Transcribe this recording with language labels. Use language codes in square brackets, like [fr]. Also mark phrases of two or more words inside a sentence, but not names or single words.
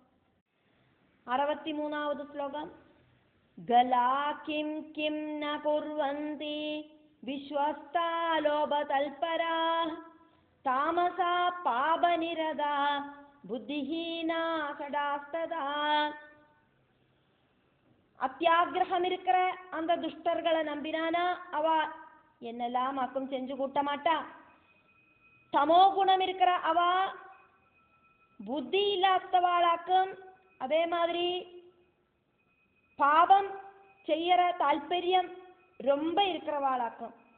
[ml] 63வது ശ്ലോകം. [sa] खला किं किं न कुर्वन्ति विश्वस्ता लोभतत्परा तामसा पापनिरता बुद्धिहीना सदास्तदा. [ta] அத்தியாகிரகம் இருக்கிற அந்த துஷ்டர்களை நம்பினானா அவ என்னெல்லாம் ஆக்கும் செஞ்சு கூட்ட மாட்டா. தமோ குணம் இருக்கிற அவ புத்தி இல்லாதவாளாக்கும். அதே மாதிரி பாவம் செய்யற தால்பரியம் ரொம்ப இருக்கிறவாளாக்கும்.